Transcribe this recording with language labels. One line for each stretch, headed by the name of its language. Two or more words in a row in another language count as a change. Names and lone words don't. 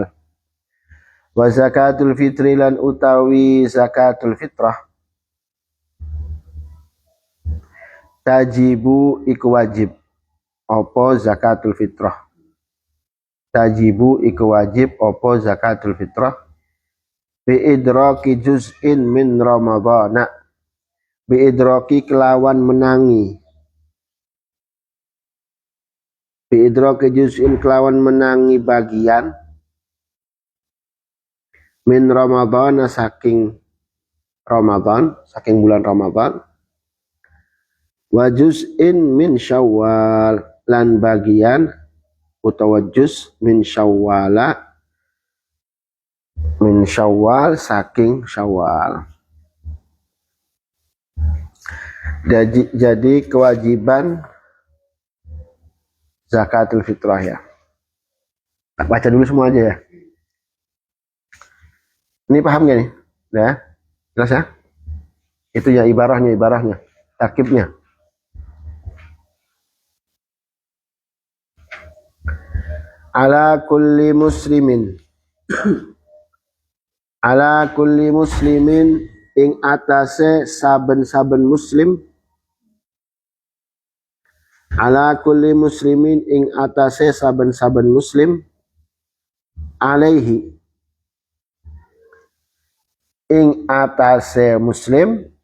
Arabic: Wa zakatul fitri
Javanese: lan utawi
Arabic: zakatul fitrah
Javanese: tajibu iku wajib apa
Arabic: zakatul fitrah.
Javanese: Tajibu iku wajib apa
Arabic: zakatul fitrah bi idraki juz'in min ramadhana, bi idraki
Javanese: kelawan menangi,
Arabic: bi idraki juz'in
Javanese: kelawan menangi bagian
Arabic: min ramadhana
Javanese: saking Ramadan, saking bulan Ramadan,
Arabic: wa juz'in min syawal
Javanese: lan bagian utawa juz
Arabic: min syawala min syawal
Javanese: saking syawal.
Indonesian: Jadi kewajiban
Arabic: zakatul fitrah
Indonesian: ya. Baca dulu semua aja ya. Ini paham gak nih? Ya, jelas ya? Itu ya ibarahnya, tarkibnya.
Arabic: Ala kulli muslimin ala kulli muslimin
Javanese: ing atase saben-saben muslim,
Arabic: ala kulli muslimin
Javanese: ing atase saben-saben muslim, alaihi ing atase muslim,